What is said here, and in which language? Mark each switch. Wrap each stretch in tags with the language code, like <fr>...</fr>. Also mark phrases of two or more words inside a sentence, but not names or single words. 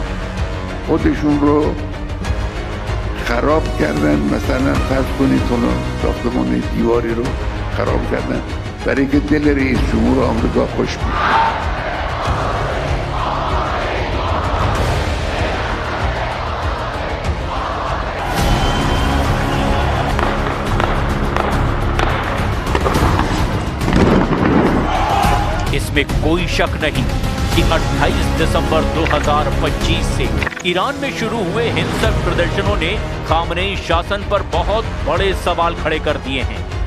<fa>خودشون رو خراب کردن، مثلا فرض کنید ساختمان دیواری رو خراب کردن برای که دل رئیس جمهور آمریکا خوش بود.</fa> <hi>इसमें कोई शक नहीं कि 28 दिसंबर 2025 से ईरान में शुरू हुए हिंसक प्रदर्शनों ने खामनेई शासन पर बहुत बड़े सवाल खड़े कर दिए हैं।</hi>